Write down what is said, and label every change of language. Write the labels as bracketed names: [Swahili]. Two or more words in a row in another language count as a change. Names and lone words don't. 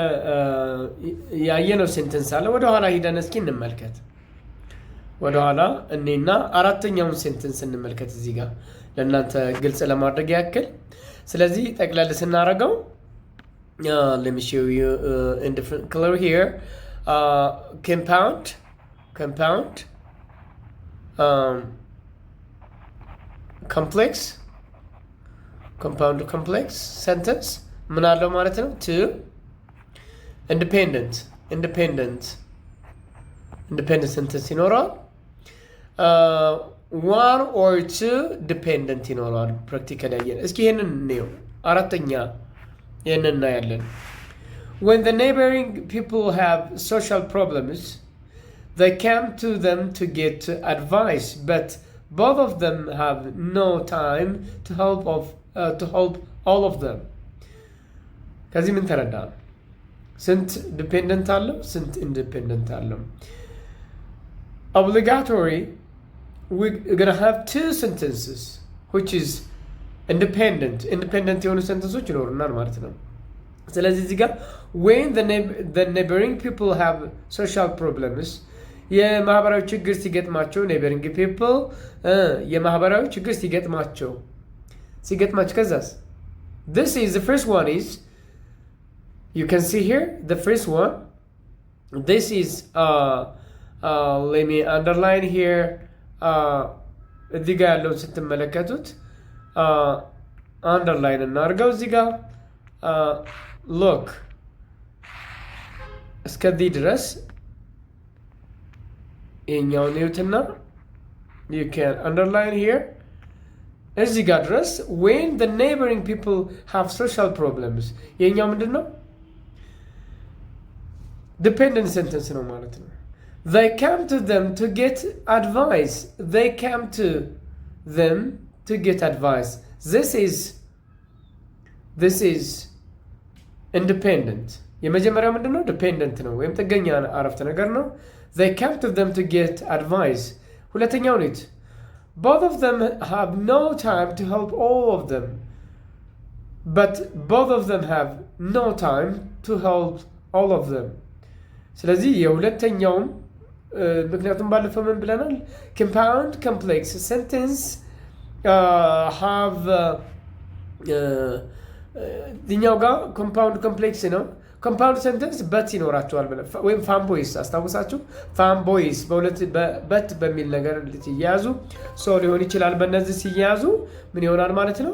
[Amharic] ያየነው ሴንተንስ አለ። ወደ ኋላ ሄደን እስኪ እንመልከት። ወደ ኋላ እኔና አራተኛውን ሴንተንስ እንመልከት እዚህ ጋር ለእናንተ ግልጽ ለማድረግ ያክል። ስለዚህ ጠቅለል ስናደርገው [English] let me show you in different color here. Compound complex sentence [Amharic] ምን አለው ማለት ነው? [English] two independent sentence ይኖራል። one or two dependent ይኖራል። [Amharic] ፕራክቲካሊ ያየን እስኪ ይሄንን እንየው። አራተኛ ይሄንን እናያለን። [English] when the neighboring people have social problems, they come to them to get advice, but both of them have no time to help all of them. [Amharic] ከዚህ ምን ተረዳ? ስንት ዲፔንደንት አለው? ስንት ኢንዲፔንደንት አለው? [English] Obligatory, we're gonna have two sentences which is independent የሆኑ sentences [Amharic] ይኖሩናል ማለት ነው። ስለዚህ እዚህ ጋር [English] when the neighboring people have social problems, [Amharic] የማህበራዊ ችግር ሲገጥማቸው [English] neighboring people [Amharic] የማህበራዊ ችግር ሲገጥማቸው ከዛስ [English] this is the first one is you can see here the first one. This is let me underline here. [Amharic] እዚህ ጋር ያለውን ስትመለከቱት underline እናድርገው። እዚህ ጋር look እስከዚህ ድረስ የኛውን ይዩትና [English] you can underline here [Amharic] እዚህ ጋር ድረስ [English] when the neighboring people have social problems [Amharic] የኛው ምንድነው? [English] dependent sentence [Amharic] ነው ማለት ነው። [English] they come to them to get advice. this is independent. [Amharic] የመጀመሪያው ምንድነው? [English] dependent [Amharic] ነው ወይም ጥገኛ አረፍተ ነገር ነው። [English] they come to them to get advice። [Amharic] ሁለተኛው ነው [English] both of them have no time to help all of them, but both of them have no time to help all of them. [Amharic] ስለዚህ የሁለተኛውም ምክንያቱም ባለፈው ምን ብለናል? [English] compound complex sentence have [Amharic] እኛው ጋር [English] compound complex [Amharic] ነው። [English] compound sentence [Amharic] በት ይኖራቸዋል ብለን ወይም fanboys አስታውሳችሁ? fanboys በት በሚል ነገር ሲያዙ ሰው ሊሆን ይችላል። በእነዚህ ሲያዙ ምን ይሆናል ማለት ነው?